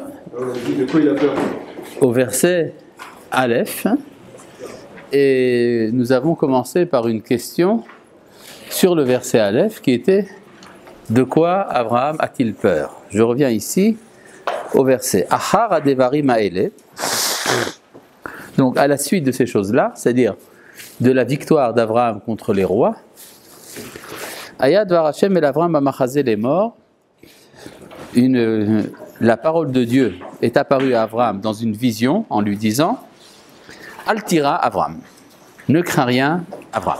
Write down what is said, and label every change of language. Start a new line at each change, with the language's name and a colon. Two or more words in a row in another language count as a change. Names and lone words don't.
French: de quoi il a peur? au verset Aleph. Et nous avons commencé par une question sur le verset Aleph qui était « De quoi Abraham a-t-il peur ?» Je reviens ici au verset «
Hebrew: אחר הדברים האלה
French: » Donc à la suite de ces choses-là, c'est-à-dire de la victoire d'Abraham contre les rois, «
Hebrew: היה דבר השם אל אברהם במחזה
French: les morts » la parole de Dieu est apparue à Abraham dans une vision en lui disant «
Hebrew: אל תירא אברהם
French: » ne crains rien, Abraham.